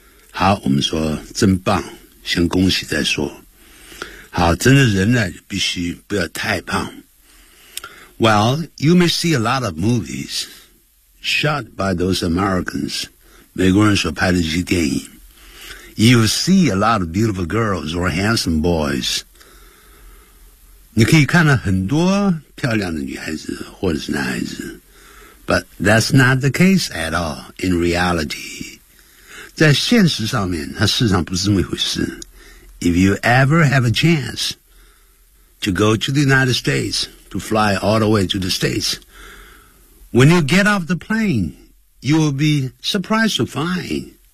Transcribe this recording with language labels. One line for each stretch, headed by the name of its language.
Chinese: 好，我们说真棒，先恭喜再说。好，真的人呢必须不要太胖。
English: Well, you may see a lot of movies shot by those Americans,
Chinese: 美国人所拍的这些电影。
English: You see a lot of beautiful girls or handsome boys.
Chinese: 你可以看到很多漂亮的女孩子或者是男孩子。
English: But that's not the case at all in reality.
Chinese: 在现实上面，它事实上不是这么回事。
English: If you ever have a chance to go to the United States, to fly all the way to the States, when you get off the plane, you will be surprised to find